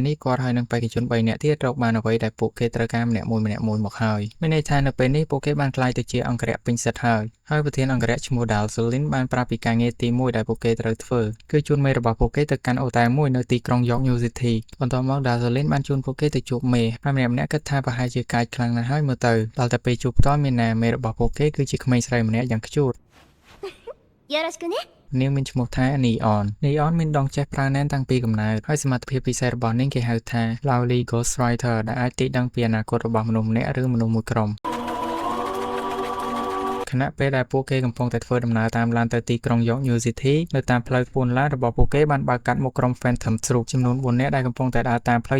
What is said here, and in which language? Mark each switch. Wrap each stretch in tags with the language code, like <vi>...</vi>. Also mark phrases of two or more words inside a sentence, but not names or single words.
<km>នេះគាត់ហើយនិងបេក្ខជន3នាក់ទៀតរកបានអ្វីដែលពួកគេត្រូវការម្នាក់មួយមកហើយមានន័យថានៅពេលនេះពួកគេបានក្លាយទៅជាអង្គរៈពេញសិទ្ធហើយប្រធានអង្គរៈឈ្មោះ Dalsolin បានប្រាប់ពីការងារទី1ដែលពួកគេត្រូវធ្វើគឺជួនមេរបស់ពួកគេទៅកាន់អូតែមួយនៅទីក្រុង York New City បន្ទាប់មក Dalsolin បានជួនពួកគេទៅជួបមេហើយម្នាក់គិតថាប្រហែលជាកាចខ្លាំងណាស់ហើយមើលទៅដល់តែពេលជួបផ្ទាល់មានណាមេរបស់ពួកគេគឺជាក្មេងស្រីម្នាក់យ៉ាងខ្ជូត</km> <ja>よろしくね</ja> <km>នាងមានឈ្មោះថា Neon មានដងចេះប្រើណែនតាំងពីកំណើតហើយសមត្ថភាពពិសេសរបស់នាងគេហៅថា Lovely Ghostwriter ដែលអាចទាយដឹងពីអនាគតរបស់មនុស្សម្នាក់ឬមនុស្សមួយក្រុមខណៈពេលដែលពួកគេកំពុងតែធ្វើដំណើរតាមឡានទៅទីក្រុង York New City នៅតាមផ្លូវពួនឡានរបស់ពួកគេបានបើកកាត់មុខក្រុម Phantom Troop ចំនួន4នាក់ដែលកំពុងតែដើរតាមផ្លូវ</km>